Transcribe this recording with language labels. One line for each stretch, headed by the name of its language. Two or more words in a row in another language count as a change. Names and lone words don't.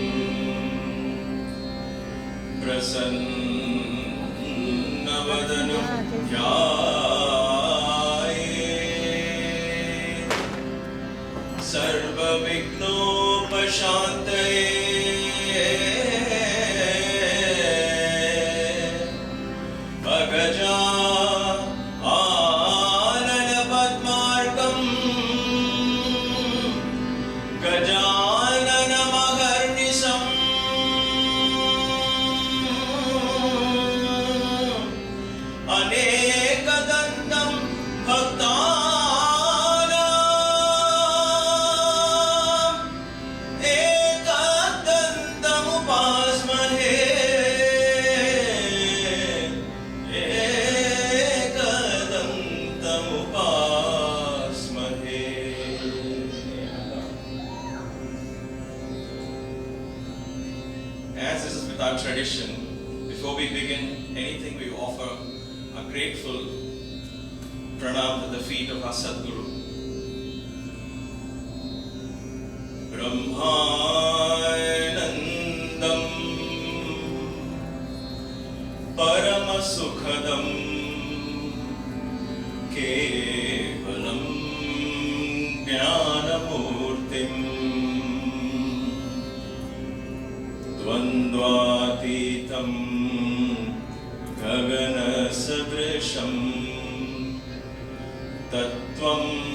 Sanskrit: ప్రసన్నవదనం ध्यायेत् सर्वविघ्नोपशान्तये अगजा गजाननमहर्निशम् अनेकदन्तं भक्तानाम् एकदन्तमुपास्महे
English: As this is with our tradition, before we begin anything, we offer a grateful pranam to the feet of our Sadguru.
Sanskrit: ब्रह्मानन्दं परमसुखदं केवलं ज्ञानमूर्तिं द्वन्द्वातीतं गगनसदृशं तत्त्वम्